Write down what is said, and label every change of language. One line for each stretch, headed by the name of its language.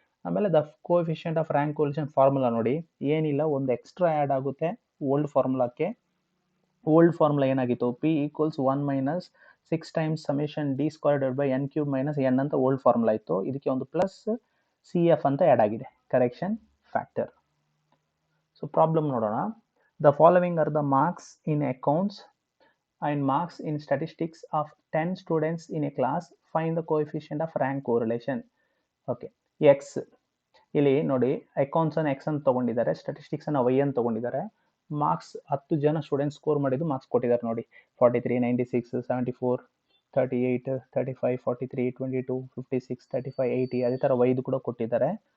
Kannada: ಆಮೇಲೆ
English: the coefficient of rank correlation formula
Kannada: ನೋಡಿ, ಏನಿಲ್ಲ, ಒಂದು ಎಕ್ಸ್ಟ್ರಾ ಆ್ಯಡ್ ಆಗುತ್ತೆ ಓಲ್ಡ್ ಫಾರ್ಮುಲಾಕ್ಕೆ. ಓಲ್ಡ್ ಫಾರ್ಮುಲಾ ಏನಾಗಿತ್ತು,
English: P equals 1 minus 6 times summation D square divide by N cube minus N
Kannada: ಅಂತ old formula ಇತ್ತು. ಇದಕ್ಕೆ ಒಂದು ಪ್ಲಸ್ ಸಿ ಎಫ್ ಅಂತ ಆ್ಯಡ್ ಆಗಿದೆ, ಕರೆಕ್ಷನ್ ಫ್ಯಾಕ್ಟರ್. ಸೊ ಪ್ರಾಬ್ಲಮ್ ನೋಡೋಣ.
English: The following are the marks in accounts and marks in statistics of 10 students in a class. Find the coefficient of rank correlation.
Kannada: Okay, X ಇಲ್ಲಿ ನೋಡಿ, accounts ಅನ್ನು X ಅಂತ ತಗೊಂಡಿದ್ದಾರೆ, statistics ಅನ್ನು Y ಅಂತ ತಗೊಂಡಿದ್ದಾರೆ. Marks 10 ಜನ ಸ್ಟೂಡೆಂಟ್ಸ್ ಸ್ಕೋರ್ ಮಾಡಿದ್ದು ಮಾರ್ಕ್ಸ್ ಕೊಟ್ಟಿದ್ದಾರೆ ನೋಡಿ. 43, 96, 74, 38, 35, 43, 22, 56, 35, 80, ಅದೇ ಥರ ವೈದು ಕೂಡ ಕೊಟ್ಟಿದ್ದಾರೆ.